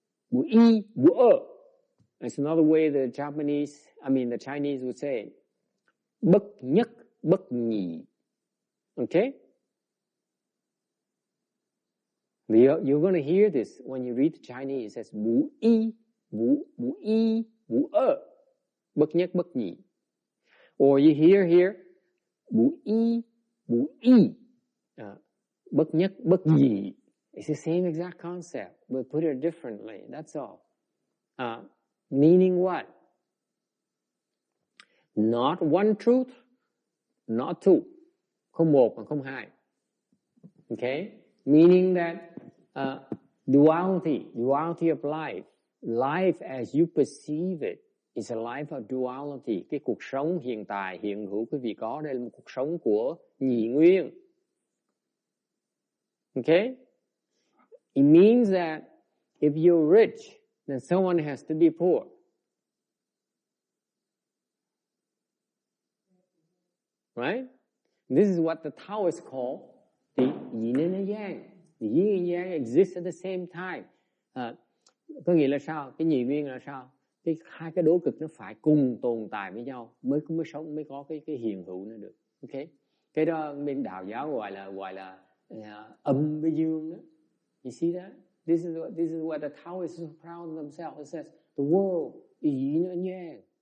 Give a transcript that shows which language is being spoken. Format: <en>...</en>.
<en>Wu yi, wu e. It's another way the Chinese would say bất nhất, bất nhị. Okay? You're going to hear this when you read Chinese. It says wu yi, wu yi, wu e.</en> <vi>Bất nhất, bất nhị.</vi> <en>Or you hear here wu yi, bất nhất, bất nhị. It's the same exact concept, but put it differently. That's all. Meaning what? Not one truth, not two.</en> <vi>Không một mà không hai.</vi> <en>Okay? Meaning that duality of life. Life as you perceive it is a life of duality.</en> <vi>Cái cuộc sống hiện tại, hiện hữu quý vị có đây là một cuộc sống của nhị nguyên.</vi> <en>Okay? It means that if you're rich, then someone has to be poor. Right? This is what the Taoists call the yin and the yang. The yin and yang exist at the same time.</en> <vi>Có nghĩa là sao?</vi> <en>Cái nhị nguyên là sao?</en> <vi>Hai cái đối cực nó phải cùng tồn tại với nhau mới sống, mới có cái hiện hữu nó được. Okay? Cái đó bên đạo giáo gọi là âm với dương đó.</vi> <en>You see that? This is what the Taoists are so proud of themselves. It says the world is yin and yang.</en>